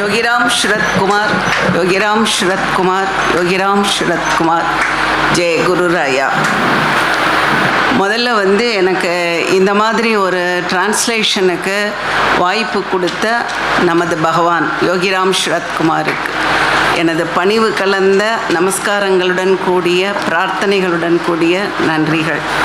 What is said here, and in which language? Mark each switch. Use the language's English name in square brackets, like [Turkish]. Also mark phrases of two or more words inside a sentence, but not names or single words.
[Hindi] योगीराम शरद कुमार, योगीराम शरद कुमार, योगीराम शरद कुमार. [Tamil] ஜெய குருராயா. முதல்ல எனக்கு இந்த மாதிரி ஒரு டிரான்ஸ்லேஷனுக்கு வாய்ப்பு கொடுத்த நமது பகவான் யோகிராம் சரத்குமாருக்கு எனது பணிவு கலந்த நமஸ்காரங்களுடன் கூடிய பிரார்த்தனைகளுடன் கூடிய நன்றிகள்.